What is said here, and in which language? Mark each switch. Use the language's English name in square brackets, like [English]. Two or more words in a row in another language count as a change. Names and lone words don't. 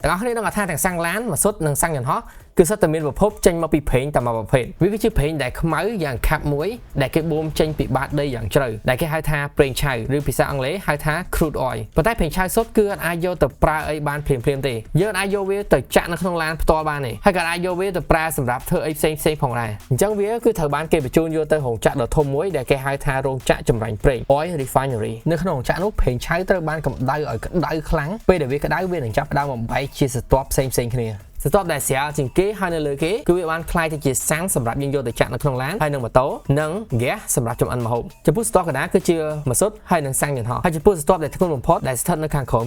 [Khmer] ទាំងអស់គ្នានឹងថាទាំងសាំងឡានម៉ាស៊ុតនិងសាំងយន្តហោះគឺសុទ្ធតែមានប្រភពចេញមកពីប្រេងតែមួយប្រភេទវាគឺជាប្រេងដែលខ្មៅយ៉ាងខាប់មួយដែលគេបូមចេញពីបាតដីយ៉ាងជ្រៅដែលគេហៅថាប្រេងឆៅឬភាសាអង់គ្លេសហៅថា [English] crude oil [Khmer] ប៉ុន្តែប្រេងឆៅសុទ្ធគឺអាចយកទៅប្រើអីបានភ្លាមៗទេយើងអាច យកវាទៅចាក់នៅក្នុងឡានផ្ទាល់បានទេហើយក៏អាចយកវាទៅប្រើសម្រាប់ធ្វើអីផ្សេងផងដែរអញ្ចឹងវាគឺត្រូវបានគេបញ្ជូនយកទៅរោងចក្រដ៏ធំមួយដែលគេហៅថារោងចក្រចម្រាញ់ប្រេង [English] oil refinery [Khmer] នៅក្នុងរោងចក្រនោះប្រេងឆៅត្រូវបាន កម្ដៅឲ្យក្ដៅខ្លាំងពេលដែលវាក្ដៅវានឹងចាប់ផ្ដើមបំបែកជាស្រទាប់ផ្សេងគ្នាស្រទាប់ដែលស្រាលជាងគេហើយនៅលើគេគឺវាបានคล้ายទៅជាសាំងសម្រាប់យើងយកទៅចាក់នៅក្នុង ឡានហើយនឹងម៉ូតូនិងហ្គាសសម្រាប់ចម្អិនម្ហូបចំពោះស្រទាប់កណ្ដាលគឺជាម៉ាស៊ុតហើយនឹងសាំងយន្តហោះហើយចំពោះស្រទាប់ដែលធ្ងន់បំផុតដែលស្ថិតនៅខាងក្រោម